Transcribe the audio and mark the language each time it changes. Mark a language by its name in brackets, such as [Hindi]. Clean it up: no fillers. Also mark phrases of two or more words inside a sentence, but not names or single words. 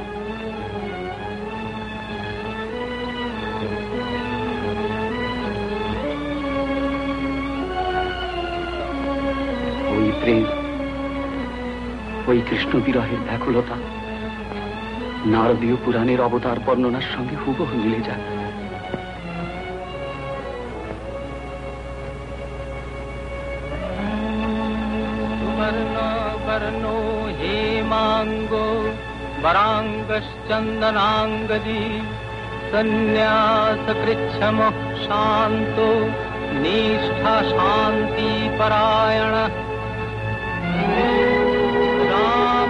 [Bangla] ওই প্রেম, ওই কৃষ্ণ বিরহের ব্যাকুলতা নারদীয় পুরাণের অবতার বর্ণনার সঙ্গে হুবহু মিলে যায়। [Sanskrit] वर्णो हेमांगो वरांगश्चंदनांगदी, संन्यासकृच्छम शांतो निष्ठा शांति परायण, राम